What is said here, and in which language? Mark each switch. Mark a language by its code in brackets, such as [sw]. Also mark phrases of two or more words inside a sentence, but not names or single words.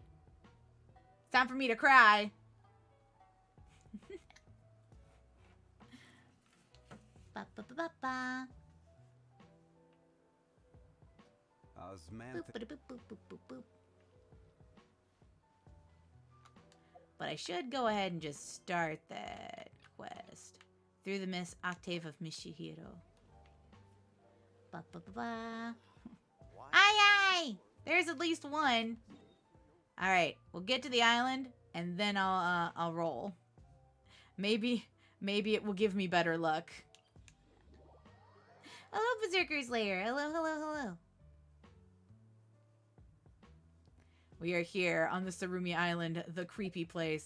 [en] It's time for me to cry. Ba, ba, ba, ba, ba. Boop, boop, boop, boop, boop, boop. But I should go ahead and just start that quest. Through the Miss Octave of Mishihiro. Ba, ba, ba, ba. Aye! There's at least one. Alright, we'll get to the island, and then I'll roll. Maybe it will give me better luck. Hello, Berserker's Lair. Hello, hello, hello. We are here on the Tsurumi Island, the creepy place.